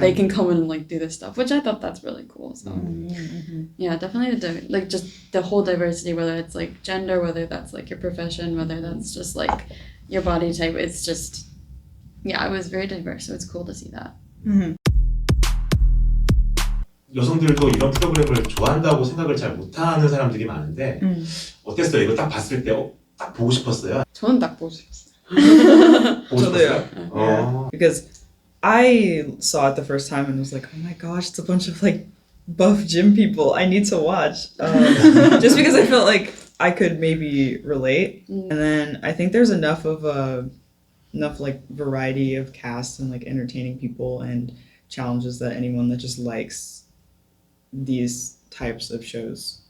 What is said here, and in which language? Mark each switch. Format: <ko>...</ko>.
<en>they can come in and like do this stuff, which I thought that's really cool. So yeah, definitely like just the whole diversity, whether it's like gender, whether that's like your profession, whether that's just like your body type. It's just it was very diverse, so it's cool to see that.</en> <ko>여성들도 이런 프로그램을 좋아한다고 생각을 잘 못하는 사람들이 많은데 어땠어요? 이거 딱 봤을 때 딱 보고 싶었어요? 저는 딱 보고 싶었어요. 보고 싶었어요?</ko> <en>Yeah. Because I saw it the first time and was like, oh my gosh, it's a bunch of like buff gym people. I need to watch. Just because I felt like I could maybe relate. And then I think there's enough like variety of cast and like entertaining people and challenges that anyone that just likes these types of shows.</en>